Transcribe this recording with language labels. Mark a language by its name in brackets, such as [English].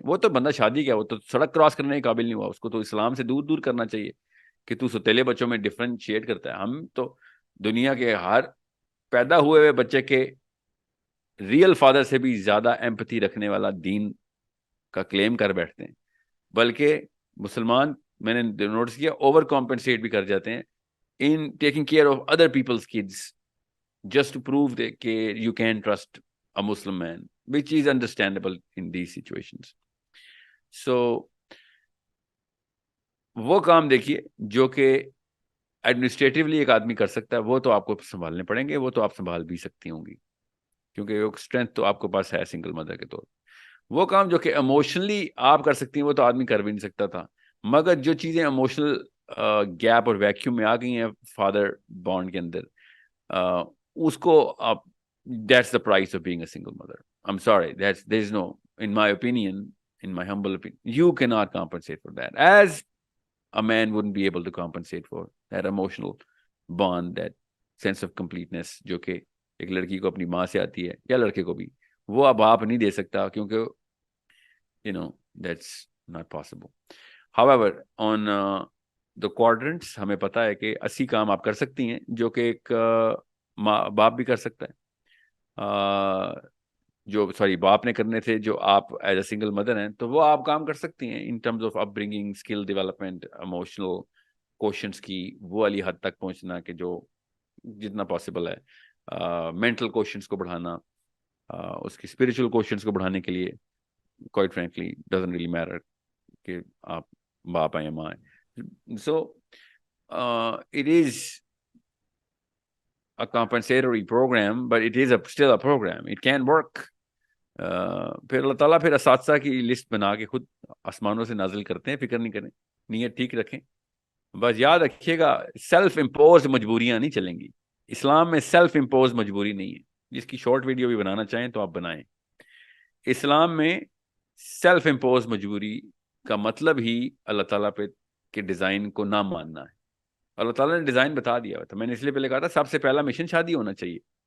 [Urdu] وہ تو بندہ شادی کیا، وہ تو سڑک کراس کرنے کے قابل نہیں ہوا. اس کو تو اسلام سے دور دور کرنا چاہیے کہ تو سوتیلے بچوں میں ڈفرینشیٹ کرتا ہے. ہم تو دنیا کے ہر پیدا ہوئے ہوئے بچے کے ریئل فادر سے بھی زیادہ ایمپتھی رکھنے والا دین کا کلیم کر بیٹھتے ہیں. بلکہ مسلمان میں نے نوٹس کیا اوور کمپنسیٹ بھی کر جاتے ہیں [English] in taking care of other people's kids just to prove that you can trust a Muslim man, which is understandable in these situations. [Urdu] So وہ کام دیکھیے جو کہ ایڈمنسٹریٹولی ایک آدمی کر سکتا ہے، وہ تو آپ کو سنبھالنے پڑیں گے. وہ تو آپ سنبھال بھی سکتی ہوں گی کیونکہ وہ اسٹرینتھ تو آپ کے پاس ہے سنگل مدر کے طور. وہ کام جو کہ ایموشنلی آپ کر سکتی ہیں وہ تو آدمی کر بھی نہیں سکتا تھا. مگر جو چیزیں ایموشنل گیپ اور ویکیوم میں آ گئی ہیں فادر بانڈ کے اندر، اس کو آپ [English] That's the price of being a single mother. I am sorry that's there is no in my opinion in my humble opinion, you cannot compensate for that, as a man wouldn't be able to compensate for that emotional bond, that sense of completeness [Urdu] جو کہ ایک لڑکی کو اپنی ماں سے آتی ہے یا لڑکے کو بھی. وہ اب آپ نہیں دے سکتا کیونکہ [English] that's not possible. However, on the quadrants [Urdu] ہمیں پتا ہے کہ 80 کام آپ کر سکتی ہیں جو کہ ایک ماں باپ بھی کر سکتا ہے. جو باپ نے کرنے تھے جو آپ [English] as a single mother [Urdu] ہیں تو وہ آپ کام کر سکتی ہیں [English] in terms of upbringing, [Urdu] skill development, emotional کوشنٹس کی وہ والی حد تک پہنچنا کہ جو جتنا پاسبل ہے. مینٹل کوشنٹس کو بڑھانا، اس کی اسپریچول کوشنٹس کو بڑھانے کے لیے [English] quite frankly doesn't really matter [Urdu] کہ آپ باپ ہیں یا ماں ہیں. [English] So it is a compensatory program, but it is still a program. It can work. [Urdu] پھر اللہ تعالیٰ پھر اساتذہ کی لسٹ بنا کے خود آسمانوں سے نازل کرتے ہیں. فکر نہیں کریں، نیت ٹھیک رکھیں. بس یاد رکھیے گا سیلف امپوز مجبوریاں نہیں چلیں گی. اسلام میں سیلف امپوز مجبوری نہیں ہے. جس کی شارٹ ویڈیو بھی بنانا چاہیں تو آپ بنائیں. اسلام میں سیلف امپوز مجبوری کا مطلب ہی اللہ تعالیٰ پہ کے ڈیزائن کو نہ ماننا ہے. اللہ تعالیٰ نے ڈیزائن بتا دیا تھا. میں نے اس لیے پہلے کہا تھا سب سے پہلا مشن شادی ہونا چاہیے.